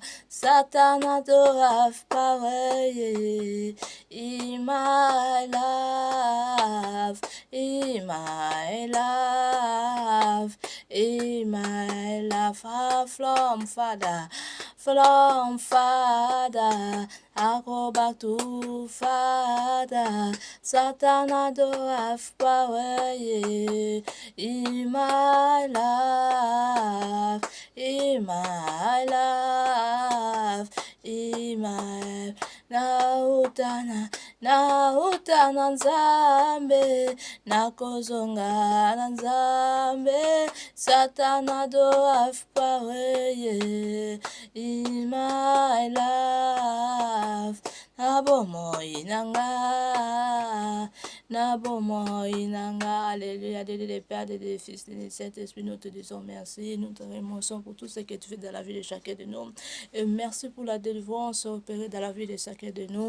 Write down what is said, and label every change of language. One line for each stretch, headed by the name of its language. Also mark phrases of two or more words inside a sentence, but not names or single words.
English: Satan don't have power, yeah, in my life, in my life, in my life, from Father, I go back to Father. Satan don't have power, yeah, in my life, in my life, in my
Lingala: nautana nzambe, nakozonga na nzambe,
English: Satana don't have power, yeah, in my life.
Lingala: Nabomoy nanga,
French: alléluia, des Pères, des Fils, des Saint-Esprit, nous te disons merci, nous te remercions pour tout ce que tu fais dans la vie de chacun de nous. Et merci pour la délivrance opérée dans la vie de chacun de nous.